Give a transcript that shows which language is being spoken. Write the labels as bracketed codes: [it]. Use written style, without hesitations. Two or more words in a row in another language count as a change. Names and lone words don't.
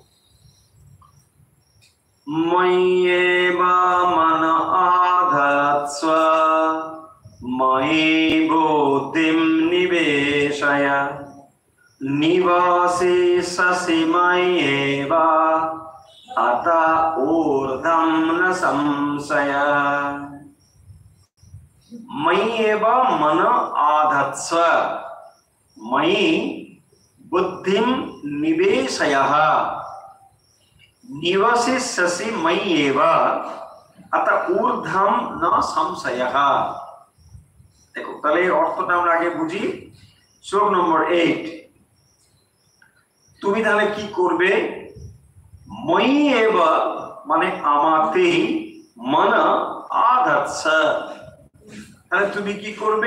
[sa] ময়্যেবা মন আধাৎস্ব ময়ি বুদ্ধিম নিবেশয় নিবাসিষ্যসি ময়্যেবা अत ऊर्ध्वं न संशय। मयि एव मन आधत्स्व मयि बुद्धिं निवेशयः निवसिष्यसि मयि एव अत ऊर्ध्वं न संशयः। [bn] देखो তাহলে এর অর্থটা আমরা আগে বুঝি। শ্লোক নম্বর 8, তুমি তাহলে কি করবে? [sa] ময়ি এব [bn] মানে আমাতেই, [sa] মন আধাৎস্ব [bn] তাহলে তুমি কি করবে?